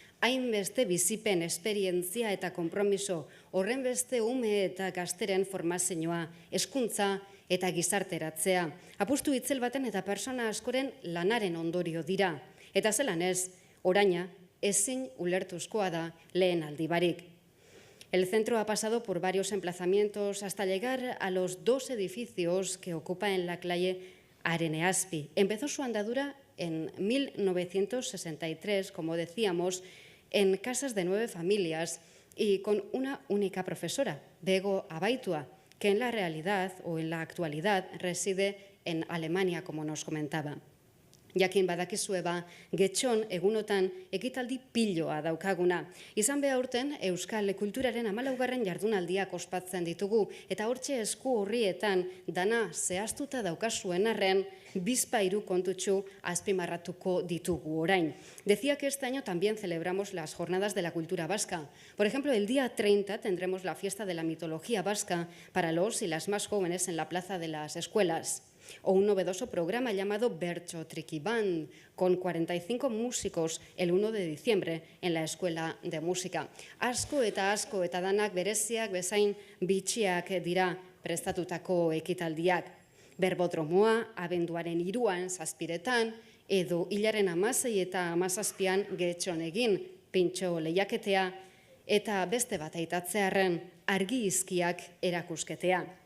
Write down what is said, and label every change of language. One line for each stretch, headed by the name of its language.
Basque: Hainbeste bizipen, esperientzia eta konpromiso, horrenbeste ume eta gazteren formazioa, hezkuntza eta gizarteratzea. Apustu itzel baten eta persona askoren lanaren ondorio dira. Eta zelan ez, oraina, ezin ulertuzkoa da lehen aldi barik.
Spanish: El centro ha pasado por varios emplazamientos hasta llegar a los 2 edificios que ocupa en la calle Areneaspi. Empezó su andadura en 1963, como decíamos, en casas de 9 familias y con una única profesora, Bego Abaitua, que en la realidad o en la actualidad reside en Alemania, como nos comentaba.
Basque: Jakin badakizue getxon egunotan ekitaldi piloa daukaguna. Izan beha urten, Euskal Kulturaren 14. jardunaldiak ospatzen ditugu, eta hortxe esku horrietan dana zehaztuta daukazuen arren, bizpahiru kontutxu azpimarratuko ditugu orain.
Spanish: Decía que este año también celebramos las Jornadas de la Cultura Vasca. Por ejemplo, el día 30 tendremos la fiesta de la mitología vasca para los y las más jóvenes en la plaza de las escuelas. O un novedoso programa llamado Bertso Triki Band, con 45 músicos el 1 de diciembre en la Escuela de Música.
Basque: Asko eta danak bereziak bezain bitxiak dira prestatutako ekitaldiak. Berbodromoa, abenduaren 3an, 7etan, edo hilaren 16 eta 17an getxon egin, pintxo lehiaketea, eta beste bat aitatzearen argi izkiak erakusketea.